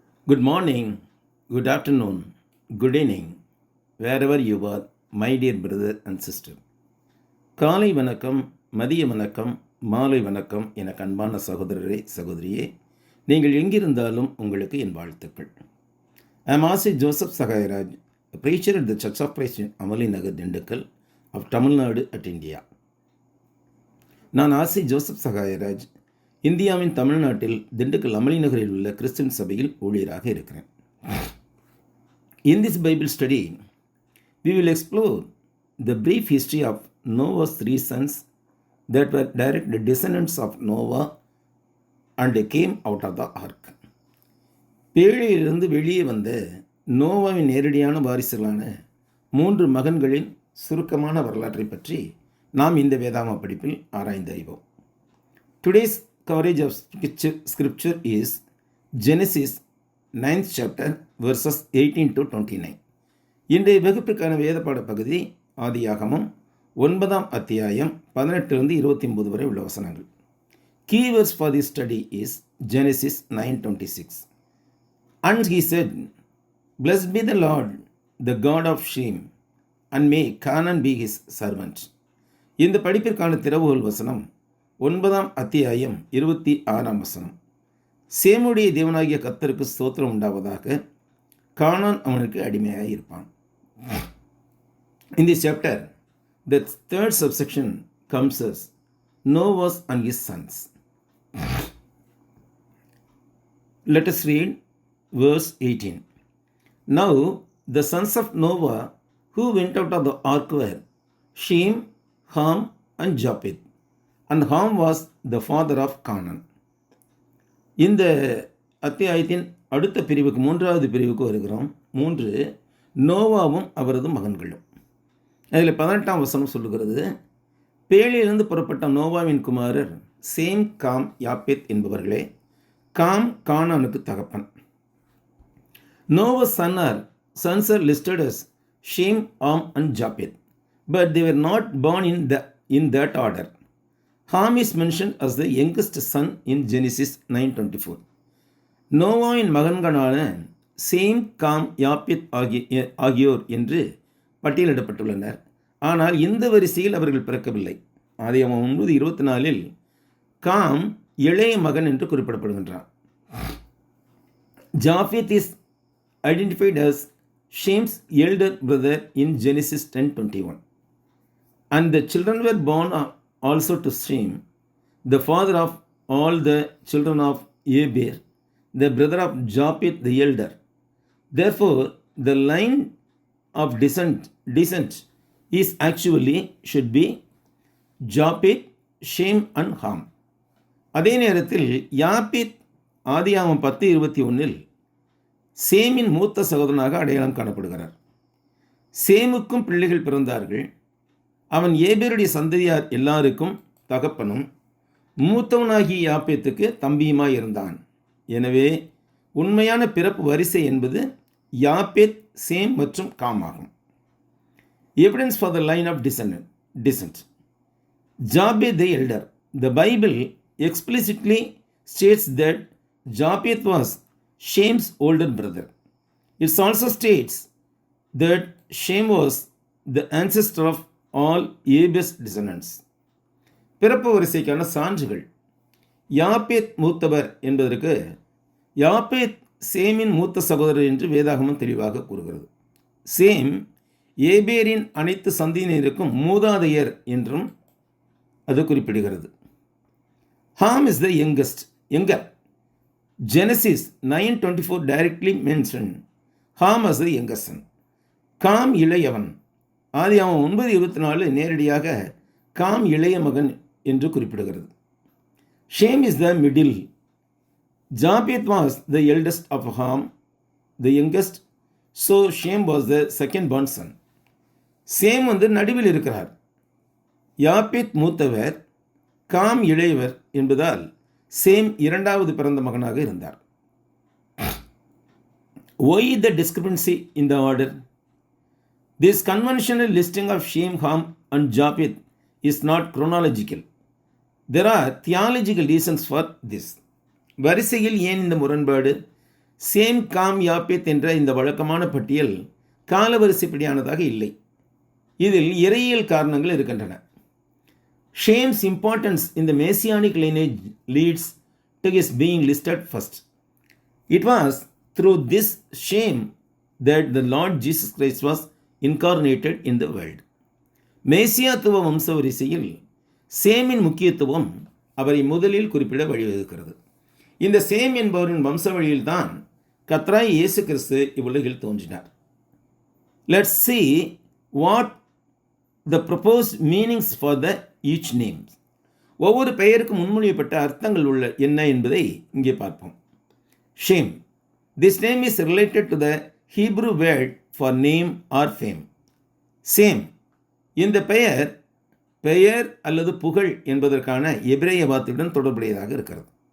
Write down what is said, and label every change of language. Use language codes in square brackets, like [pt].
[en] Good morning, good afternoon, good evening, wherever you are, my dear brother and sister. [ta] காலை வணக்கம், மதிய வணக்கம், மாலை வணக்கம் என அன்பான சகோதரரே சகோதரியே, நீங்கள் எங்கிருந்தாலும் உங்களுக்கு என் வாழ்த்துக்கள். [en] I am Asi Joseph Sagayaraj, a preacher at the Church of Christ in Amali Nagar, Dindikkal of Tamil Nadu at India. [ta] நான் ஆசி ஜோசப் சகாயராஜ், இந்தியாவின் தமிழ்நாட்டில் திண்டுக்கல் அமளி நகரில் உள்ள கிறிஸ்டின் சபையில் ஊழியராக இருக்கிறேன். [en] In this Bible study, we will explore the brief history of Noah's three sons that were direct descendants of Noah and came out of the ark. [ta] பேழையிலிருந்து வெளியே வந்த நோவாவின் நேரடியான வாரிசுகளான 3 மகன்களின் சுருக்கமான வரலாற்றை பற்றி நாம் இந்த வேதாகம படிப்பில் ஆராய்ந்து அறிவோம். [en] Today's coverage of scripture is Genesis 9th chapter verses 18 to 29. [ta] இன்றைய வகுப்பிற்கான வேத பாட பகுதி ஆதியாகமம் 9ஆம் அத்தியாயம் 18 29 வரை உள்ள வசனங்கள். [en] Key verse for this study is Genesis 9:26. And he said, Blessed be the Lord, the God of Shem, and may Canaan be his servant. [ta] இந்த படிப்பிற்கான திறவுகோல் வசனம் 9ஆம் அத்தியாயம் 26ஆம் வசனம். சேமுடைய தேவனாகிய கர்த்தருக்கு ஸ்தோத்திரம் உண்டாவதாக, கானான் அவனுக்கு அடிமையாக இருப்பான். [en] In this chapter, the third subsection comes as Noah and his sons. Let us read verse 18. Now the sons of Noah who went out of the ark were Shem, Ham, and Japheth. And Ham was the father of Canaan. [ta] இந்த அத்தியாயத்தின் அடுத்த பிரிவுக்கு 3வது பிரிவுக்கு வருகிறோம். 3 நோவாவும் அவரது மகன்களும். அதில் 18ஆம் வசனம் சொல்லுகிறது, பேழையிலிருந்து புறப்பட்ட நோவாவின் குமாரர் சேம், காம், யாப்பேத் என்பவர்களே. காம் கானானுக்கு தகப்பன். [en] Noah's sons are listed as Shem, Ham, and Japheth, but they were not born in that order. Ham is mentioned as the youngest son in Genesis 9:24. [ta] நோவாவின் மகன்களான சேம், காம், யாப்பேத் ஆகியோர் என்று பட்டியலிடப்பட்டுள்ளனர். ஆனால் இந்த வரிசையில் அவர்கள் பிறக்கவில்லை. ஆதியாகமம் 9:24 காம் இளைய மகன் என்று குறிப்பிடப்படுகின்றான். [en] Japheth is identified as Shem's elder brother in Genesis 10:21. And the children were born also to Shem, the father of all the children of Eber, the brother of Japheth the elder. Therefore, the line of descent is actually should be Japheth, Shem and Ham. [ta] அதே நேரத்தில் யாப்பேத் ஆதியாகமம் 10:21 சேமின் மூத்த சகோதரனாக அடையாளம் காணப்படுகிறார். சேமுக்கும் பிள்ளைகள் பிறந்தார்கள். அவன் ஏபேருடைய சந்ததியார் எல்லாருக்கும் தகப்பனும் மூத்தவனாகிய யாப்பேத்துக்கு தம்பியுமாய் இருந்தான். எனவே உண்மையான பிறப்பு வரிசை என்பது யாப்பேத், சேம் மற்றும் காம் ஆகும். [en] Evidence for the line of descent. Japheth the elder. The Bible explicitly states that Japheth was Shem's older brother. It also states that Shem was the ancestor of all Eber's descendants. [ta] பிறப்பு வரிசைக்கான சான்றுகள். யாப்பேத் மூத்தவர் என்பதற்கு யாப்பேத் சேமின் மூத்த சகோதரர் என்று வேதாகமம் தெளிவாக கூறுகிறது. சேம் ஏபேரின் அனைத்து சந்ததியினருக்கும் மூதாதையர் என்றும் அது குறிப்பிடுகிறது. [en] Ham is the younger. Genesis 9:24 directly mentioned Ham as the youngest son. [ta] Com இளையவன். ஆதியாகமம் 9:24 நேரடியாக காம் இளைய மகன் என்று குறிப்பிடுகிறது. [en] Shem is the middle. Japheth was the eldest of Ham, the youngest. So Shem was the second born son. [ta] Same நடுவில் இருக்கிறார். யாப்பேத் மூத்தவர், காம் இளையவர் என்பதால் சேம் 2வது பிறந்த மகனாக இருந்தார். [en] Why the discrepancy in the order? This conventional listing of Shem, Ham and Japheth is not chronological. There are theological reasons for this. [ta] வரிசையில் ஏன் இந்த முரண்பாடு? சேம், காம், யாப்பேத் என்ற இந்த வழக்கமான பட்டியல் காலவரிசைப்படியானதாக இல்லை. இதில் இறையியல் காரணங்கள் இருக்கின்றன. [en] Shem's importance in the messianic lineage leads to his being listed first. It was through this shame that the Lord Jesus Christ was incarnated in the world. [ta] மேசியாத்துவ வம்சவரிசையில் சேமின் முக்கியத்துவம் அவரை முதலில் குறிப்பிட வழிவகுக்கிறது. இந்த சேம் என்பவரின் வம்ச வழியில்தான் கர்த்தராகிய இயேசு கிறிஸ்து இவ்வுலகில் தோன்றினார். [en] Let's see what the proposed meanings for the each name. [ta] ஒவ்வொரு பெயருக்கு முன்மொழியப்பட்ட அர்த்தங்கள் உள்ள என்ன என்பதை இங்கே பார்ப்போம். [en] Shem. This name is related to the Hebrew word for name or fame. [ta] Same. இந்த பெயர் அல்லது புகழ் என்பதற்கான எபிரேய வார்த்தையுடன் தொடர்புடையதாக இருக்கிறது.